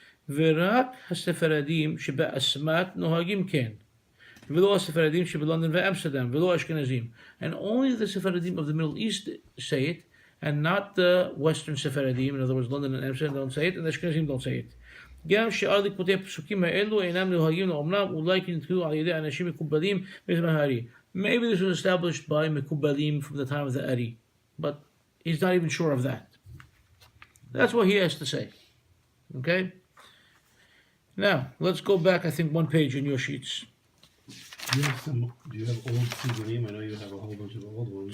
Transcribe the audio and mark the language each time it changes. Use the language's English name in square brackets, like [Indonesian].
[Hebrew] Verak ha-Sefaradim sheba asmat nohagim ken. [English] Velo ha-Sefaradim sheba London ve'Amsterdam. Velo Ashkenazim. And only the Sephardim of the Middle East say it, and not the Western Sephardim, in other words, London and Amsterdam don't say it, and the Ashkenazim don't say it. [Hebrew] גם שאר ליקוטי הפסוקים האלו אינם נוהגים לאומנם, אולי כי נתקלו על ידי אנשים מקובלים בזמן הארי. [English] Maybe this was established by Mekubalim from the time of the Ari, but he's not even sure of that. That's what he has to say. Okay? Now, let's go back, I think, one page in your sheets. Do you have old siddoorim? I know you have a whole bunch of old ones.